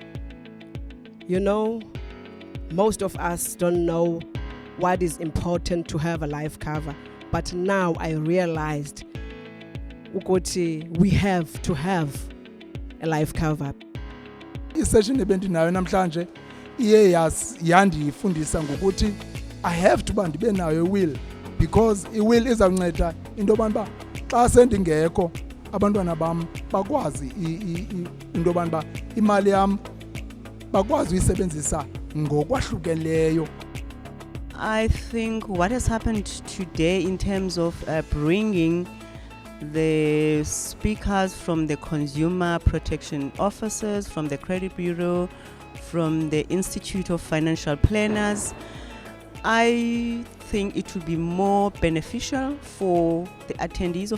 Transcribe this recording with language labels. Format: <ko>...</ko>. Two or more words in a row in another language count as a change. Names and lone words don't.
<en>Most of us don't know what is important to have a life cover, but now I realized we have to have a life cover.</en> <xh>I-session ebendinayo namhlanje iye yandifundisa ngokuthi</xh> <en>I have to</en> <xh>ndibe nayo i-will, because i-will izawunceda into yoba xa sendingekho abantwana bam bakwazi into yoba imali yam bakwazi uyisebenzisa ngokwahlukileyo.</xh> <en>I think what has happened today in terms of bringing the speakers from the consumer protection officers, from the credit bureau, from the Institute of Financial Planners, I think it would be more beneficial for the attendees</en>